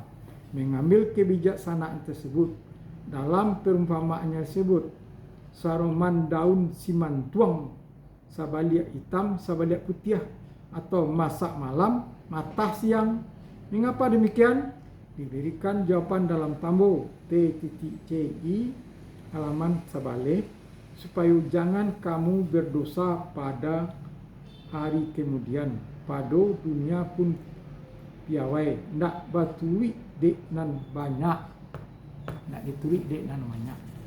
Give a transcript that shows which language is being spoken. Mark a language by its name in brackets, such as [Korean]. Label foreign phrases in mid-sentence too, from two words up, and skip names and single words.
[Indonesian] Mengambil kebijaksanaan tersebut dalam perumpamaannya tersebut, [Minangkabau] saroman daun siman tuang, sabaliak hitam sabaliak putih, atau masak malam matah siang. [Indonesian] Mengapa demikian? Diberikan jawaban dalam tambo T.ci halaman sabalik, supaya jangan kamu berdosa pada hari kemudian, pada dunia pun piawai, [Minangkabau] nak batui dek nan banyak, nak diturik dek nan banyak.